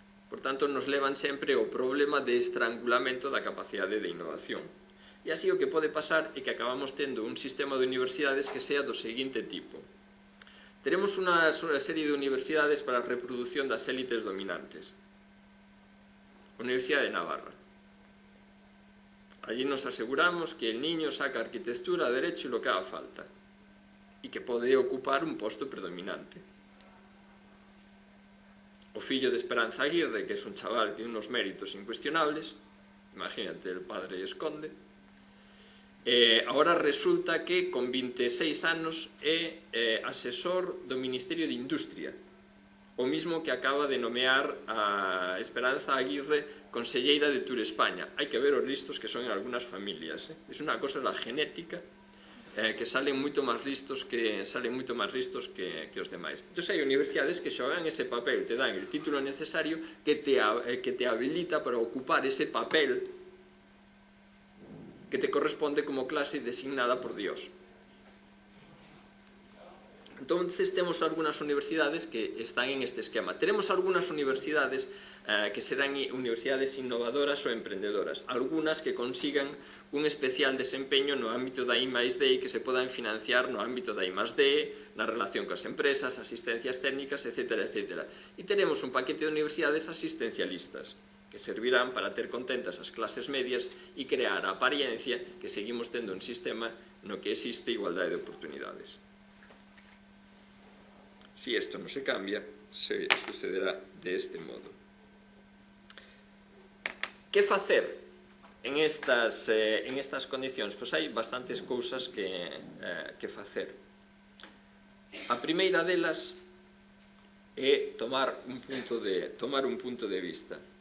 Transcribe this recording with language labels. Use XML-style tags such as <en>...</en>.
<gl>Por tanto, nos levan sempre o problema de estrangulamento da capacidade de innovación. E así o que pode pasar é que acabamos tendo un sistema de universidades que sea do seguinte tipo. Teremos unha serie de universidades para a reproducción das élites dominantes. Universidade de Navarra.</gl> <es>Allí nos aseguramos que el niño saca arquitectura, derecho y lo que haga falta, y que</es> <gl>pode ocupar un posto predominante. O fillo de</gl> <es>Esperanza Aguirre, que es un chaval que tiene unos méritos incuestionables, imagínate, el padre esconde, ahora resulta que con 26</es> <gl>anos é asesor do Ministerio de Industria, o mismo que acaba de nomear a Esperanza Aguirre conselleira de Tour España. Hai que ver os listos que son en algunas familias. Es unha cosa la genética, que salen moito máis listos que os demais. Entón hai universidades que xogan ese papel,</gl> <es>te dan el título necesario</es> <gl>que te habilita para ocupar ese papel que te corresponde como clase designada por Dios. Entonces temos algunhas universidades que están en este esquema. Tenemos algunhas universidades que serán universidades innovadoras ou emprendedoras, algunhas que consigan un especial desempeño no ámbito da I+D que se podan financiar no ámbito da I+D, na relación coas empresas, asistencias técnicas, etc. etc. E teremos un paquete de universidades asistencialistas que servirán para ter contentas as clases medias e crear a apariencia que seguimos tendo un sistema no que existe igualdade de oportunidades.</gl> <es>Si esto no se cambia, se sucederá de este modo.</es> <gl>Que facer en estas condicións? Pois hai bastantes cousas que facer. A primeira delas é tomar un punto de vista.</gl>